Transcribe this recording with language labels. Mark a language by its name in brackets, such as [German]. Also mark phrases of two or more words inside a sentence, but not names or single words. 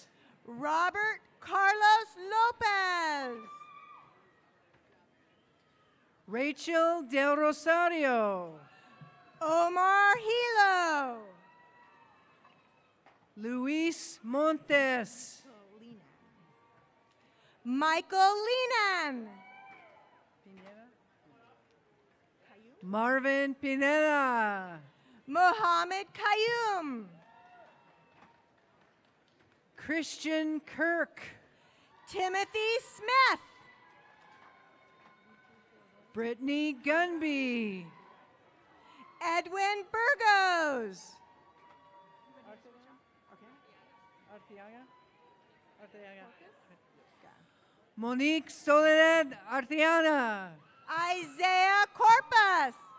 [English] Robert Carlos Lopez. Rachel Del Rosario. Omar Hilo. Luis Montes. Michael Linan. Marvin Pineda. Mohammed Kayum. Christian Kirk. Timothy Smith. Brittany Gunby. Edwin Burgos. Monique Soledad Arteana. Isaiah Corpus.